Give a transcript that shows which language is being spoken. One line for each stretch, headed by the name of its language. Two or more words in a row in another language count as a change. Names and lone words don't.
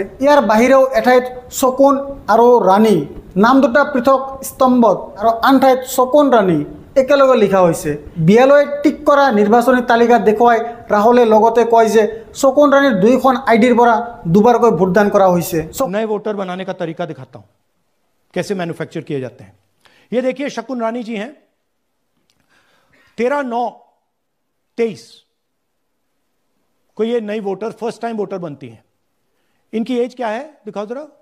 Assamese: ইয়াৰ বাহিৰেও এঠাইত শকুন আৰু ৰাণী নাম 2টা পৃথক স্তম্ভত আৰু আন ঠাইত শকুন ৰাণী একেলগে লিখা হৈছে। বিয়ালৈ টিক কৰা নিৰ্বাচনী তালিকা দেখুৱাই ৰাহুলে লগতে কয় যে শকুন ৰাণীৰ 2খন IDৰ পৰা দুবাৰকৈ ভোটদান কৰা হৈছে।
Hindi: नए वोटर बनाने का तरीका दिखाता हूं, कैसे मैन्युफैक्चर किए जाते हैं। ये देखिए शकुन रानी जी हैं, 13/9/23 को ये नई वोटर,
English: first time voter
Hindi: बनती है। इनकी एज क्या है दिखाओ जरा।